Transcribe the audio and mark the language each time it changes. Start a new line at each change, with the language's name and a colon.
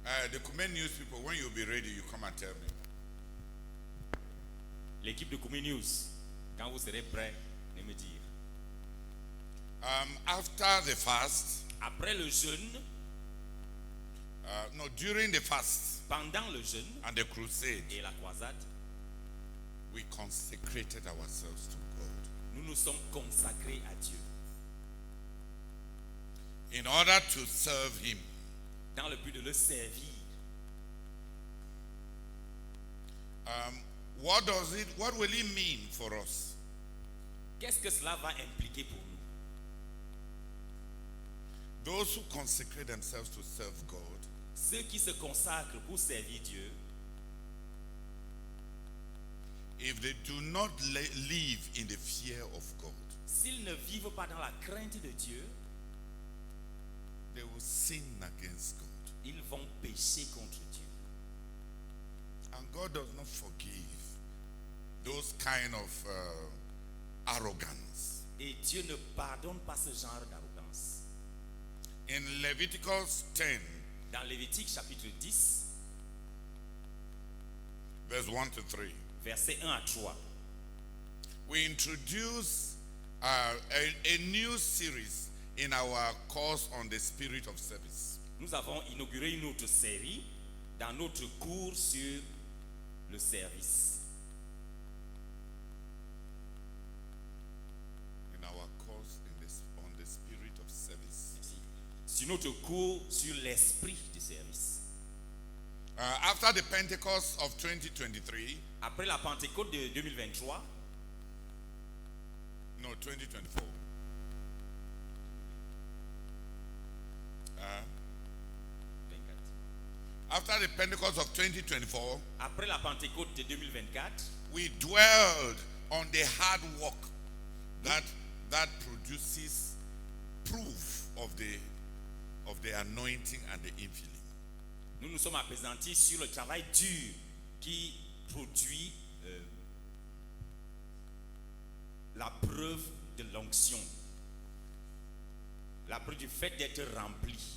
English: The Kumen News people, when you'll be ready, you come and tell me.
French: L'équipe de Kumen News, quand vous serez prêts, venez me dire.
English: After the fast,
French: Après le jeûne,
English: during the fast
French: pendant le jeûne
English: and the crusade,
French: et la croisade,
English: we consecrated ourselves to God
French: nous nous sommes consacrés à Dieu
English: in order to serve Him.
French: dans le but de le servir.
English: What will it mean for us?
French: Qu'est-ce que cela va impliquer pour nous?
English: Those who consecrate themselves to serve God,
French: Ceux qui se consacrent pour servir Dieu,
English: if they do not live in the fear of God,
French: s'ils ne vivent pas dans la crainte de Dieu,
English: they will sin against God.
French: ils vont pécher contre Dieu.
English: And God does not forgive those kind of arrogance.
French: Et Dieu ne pardonne pas ce genre d'arrogance.
English: In Leviticus 10,
French: Dans Lévitique chapitre 10,
English: verse 1 to 3,
French: versets 1 à 3,
English: we introduce a new series in our course on the spirit of service.
French: nous avons inauguré une autre série dans notre cours sur le service.
English: In our course on the spirit of service.
French: Merci. Sur notre cours sur l'esprit du service.
English: After the Pentecost of 2023,
French: Après la Pentecôte de 2023,
English: no, 2024.
French: 24.
English: After the Pentecost of 2024,
French: Après la Pentecôte de 2024,
English: we dwelled on the hard work that produces proof of the anointing and the infilling.
French: nous nous sommes appesantis sur le travail dur qui produit la preuve de l'onction, la preuve du fait d'être rempli.